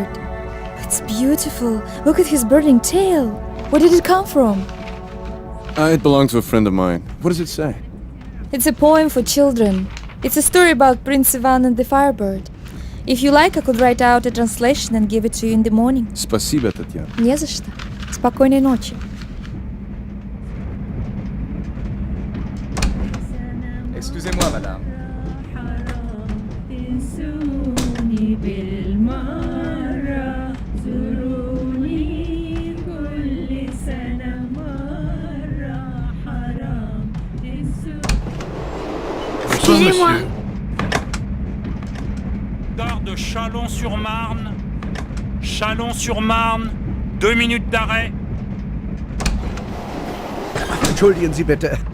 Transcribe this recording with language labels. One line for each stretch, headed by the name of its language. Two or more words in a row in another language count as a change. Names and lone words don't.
English: It's beautiful. Look at his burning tail. Where did it come from? It belonged to a friend of mine. What does it say? It's a poem for children. It's a story about Prince Ivan and the Firebird. If you like, I could write out a translation and give it to you in the morning.
Russian: Спасибо, Татьяна. Не за что. Спокойной ночи.
French: Excusez-moi, madame. Excusez-moi. Gare de Chalon-sur-Marne. Chalon-sur-Marne. 2 minutes d'arrêt.
German: Entschuldigen Sie bitte.